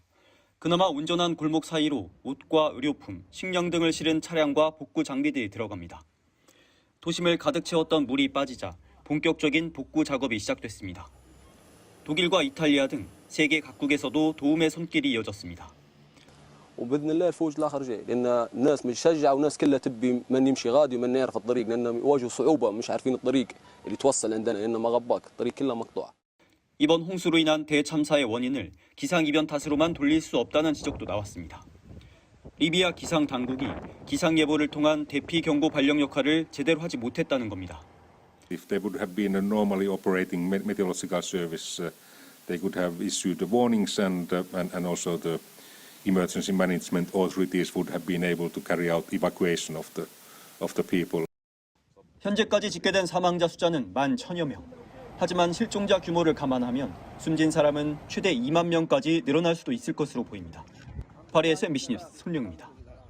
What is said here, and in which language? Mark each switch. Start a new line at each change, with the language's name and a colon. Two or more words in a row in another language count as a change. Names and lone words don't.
Korean: 그나마 운전한 골목 사이로 옷과 의료품, 식량 등을 실은 차량과 복구 장비들이 들어갑니다. 도심을 가득 채웠던 물이 빠지자 본격적인 복구 작업이 시작됐습니다. 독일과 이탈리아 등 세계 각국에서도 도움의 손길이 이어졌습니다.
Arabic: وباذن الله الفوج الاخر جاي لان الناس متشجعه والناس كلها تبي من يمشي غادي ومن يعرف الطريق لانهم يواجهوا صعوبه مش عارفين الطريق اللي توصل عندنا لانه ما غباك الطريق كلها مقطوعه.
Korean: 이번 홍수로 인한 대참사의 원인을 기상이변 탓으로만 돌릴 수 없다는 지적도 나왔습니다. 리비아 기상 당국이 기상 예보를 통한 대피 경보 발령 역할을 제대로 하지 못했다는 겁니다.
English: If there would have been a normally operating meteorological service, they could have issued the warnings and also the emergency management authorities would have been able to carry out evacuation of the people.
Korean: 현재까지 집계된 사망자 숫자는 11,000여 명. 하지만 실종자 규모를 감안하면 숨진 사람은 최대 2만 명까지 늘어날 수도 있을 것으로 보입니다. 파리에서 MBC 뉴스 손룡입니다.